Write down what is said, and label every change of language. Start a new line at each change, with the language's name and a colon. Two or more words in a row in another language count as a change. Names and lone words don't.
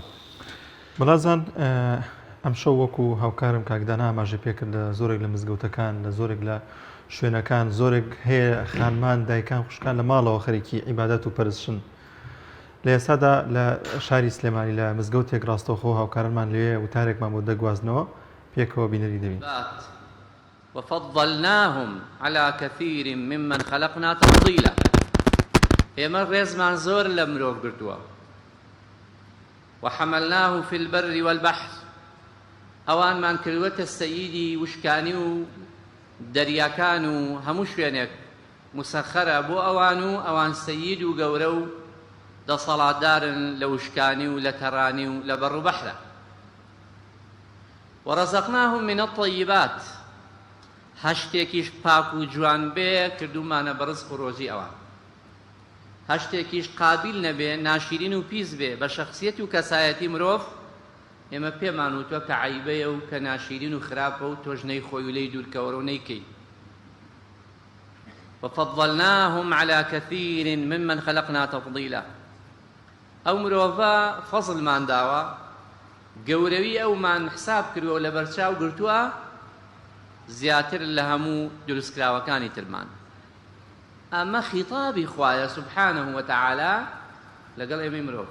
Central Kurdish: بەڵازان ئەم شەو وەکو هاوکارم کاکدانا ئاماژە پێکرد لە زۆرێک لە مزگەوتەکان لە زۆرێک لە شوێنەکان زۆرێک هەیە خانمان دایکان خوشکان لە ماڵەوە خەریکی عیبادەت و پەرستشن. لە ئێستادا لە شاری سلێمانی لە مزگەوتێک ڕاستەوخۆ هاوکارمان لێ وتارێکمان بۆ دەگوازنەوە پێکەوە بینەری دەبین.
Arabic: وفضلناهم على كثير ممن خلقنا تفضيلا.
Central Kurdish: ئێمە ڕێزمان زۆر لە مرۆڤ گرتووە.
Arabic: وحملناه في البر والبحر.
Central Kurdish: ئەوانمان کردوەتە سەییدی وشکانی و دەریاکان و هەموو شوێنێک مسەخەرە بۆ ئەوان و ئەوان سەیید و گەورە و دەسەڵاتدارن لە وشکانی و لە تەڕانی و لە بەڕ و بەحرە.
Arabic: وەڕەزەقناهم من الطیبات.
Central Kurdish: هەشتێکیش پاک و جوان بێ کردومانە بە ڕزق و ڕۆزی ئەوان. هەشتێکیش قابیل نەبێ ناشرین و پیس بێ بە شەخسیەت و کەسایەتی مرۆڤ ئێمە پێمان وتوە کە عیبەیە و کە ناشرین و خراپە و تۆژنەی خۆی و لەی دوورکەوەرە و نەیکەی.
Arabic: وفضلناهم على كثير ممن خلقنا تفضيلا.
Central Kurdish: ئەو مرۆڤە فەزڵمان داوە گەورەوی ئەومان حساب کردووە لە بەرچاو گرتووە زیاتر لە هەموو دروستکراوەکانی ترمان. ئەمە خیتابی خوایە
Arabic: سبحانه وتعالى
Central Kurdish: لەگەڵ ئێمەی مرۆڤ.